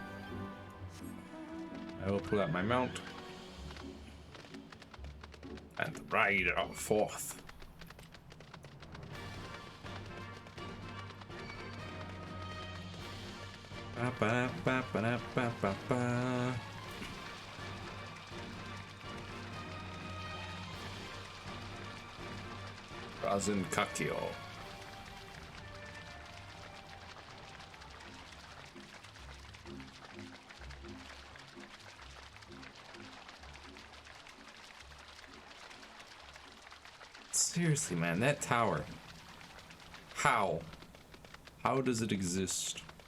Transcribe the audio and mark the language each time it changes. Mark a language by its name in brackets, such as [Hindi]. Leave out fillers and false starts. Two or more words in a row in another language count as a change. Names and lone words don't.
[English] I will pull out my mount and ride forth. Ba ba ba ba ba ba ba. Razin Kakio. Seriously, man, that tower. How? How does it exist?